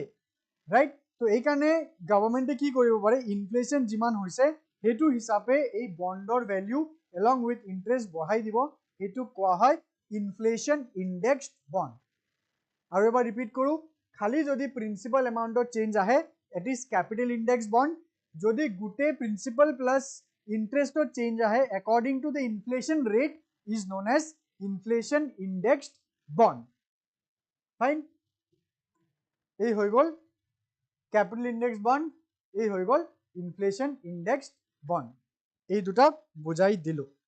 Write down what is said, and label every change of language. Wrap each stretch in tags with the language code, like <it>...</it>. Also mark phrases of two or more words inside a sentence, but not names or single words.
<as>রাইট তো এই কারণে গভর্নমেন্টে কি কৰিব পাৰে ইনফ্লেশন যিমান হৈছে হেতু হিচাপে এই বন্ডৰ ভ্যালু</as> <en>along with interest</en> <as>বঢ়াই দিব হেতু কোৱা হয়</as> <en>inflation indexed bond</en> <as>আৰু এবাৰ ৰিপিট কৰো খালি যদি</as> <en>principal amount</en> <as>চেঞ্জ আহে</as> <en>it is capital index bond</en> <as>যদি গুটে</as> <en>principal plus interest</en> <as>চেঞ্জ আহে</as> <en>according to the inflation rate is known as inflation indexed bond fine</en> <as>এই হৈ গল</as> <en>capital index bond</en> <as>এই হৈ গল</as> <en>inflation indexed bond</en> <as>এই দুটা বুঝাই দিলো</as>